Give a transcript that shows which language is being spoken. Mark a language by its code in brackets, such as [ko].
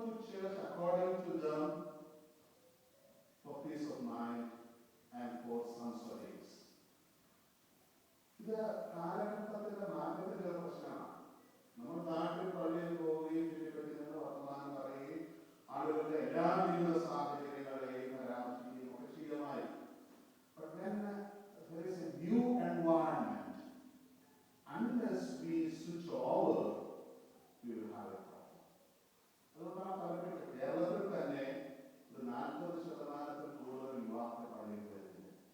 [en] church according to them for peace of mind and for some studies. [ml] ഇത് കാലഘട്ടത്തിന്റെ മാറ്റത്തിന്റെ ഒരു പ്രശ്നമാണ്. നമ്മൾ നാട്ടിൽ പള്ളിയിൽ പോവുകയും ചുറ്റിപ്പറ്റി നിന്ന് വർത്തമാനം പറയുകയും ആളുകളുടെ എല്ലാ ജീവിത സാഹചര്യങ്ങളെയും പരാമർശിക്കുകയും ഒക്കെ ശീലമായി. [en] But when there is a new environment, unless we switch over, we will have a problem. [ml] അതുകൊണ്ടാണ് പലരും കേരളത്തിൽ തന്നെ ഒരു 40% കൂടുതൽ യുവാക്കൾ പള്ളിയിൽ വരുന്നത്.